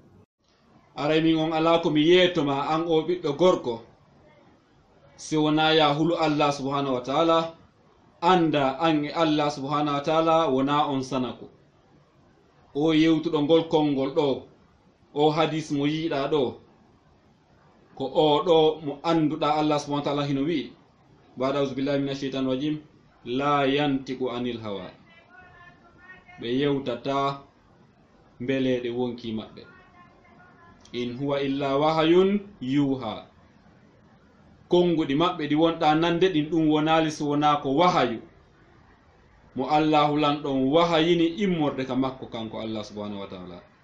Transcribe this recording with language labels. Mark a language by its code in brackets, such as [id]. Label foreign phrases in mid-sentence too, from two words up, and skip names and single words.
[ff] aray min on ala ko mi yeetoma an o ɓiɗɗo gorko si wona ya hulu Allah [ar] سبحانه وتعالى [ff] anda an e Allah [ar] سبحانه وتعالى [ff] wona on sanako o yewtuɗo ngol konngol ɗo o hadis mo yiiɗa ɗo ko o ɗo mo anduɗa Allah [ar] سبحانه وتعالى [ff] hino wi [ar] بعد أعوذ بالله من الشيطان الرجيم لا ينطق عن الهوى [ff] ɓe yewtata mbeleɗe wonki maɓɓe [ar] إن هو إلا وحي يوحى [ff] konguɗi maɓɓe ɗi wonɗa nande ɗin ɗum wonali so wona ko wahayu mo Allahu lanɗon wahayini immorde ka makko kanko Allah [ar] سبحانه وتعالى.